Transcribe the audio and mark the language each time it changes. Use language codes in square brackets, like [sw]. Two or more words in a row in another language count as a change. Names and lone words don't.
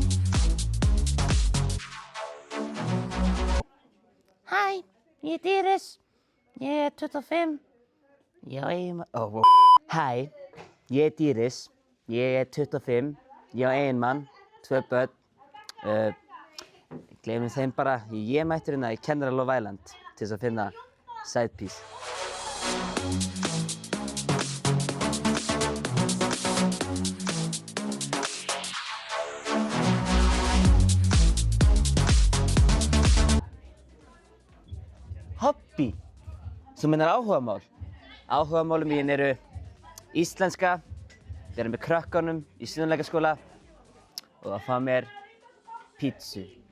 [is] Hæ, ég heiti Íris, ég er 25. Já, Hæ, ég heiti Íris, ég er 25, ég á eiginmann, 2 börn. Gleymum þeim bara, ég mættur hérna í Kennara Love Island til þess að finna [en] side piece. [is] Hobby, þú meinar áhugamál. Áhugamálum mín eru íslenska, vera með krökkunum í síðanleikaskóla og að fá mér pítsu.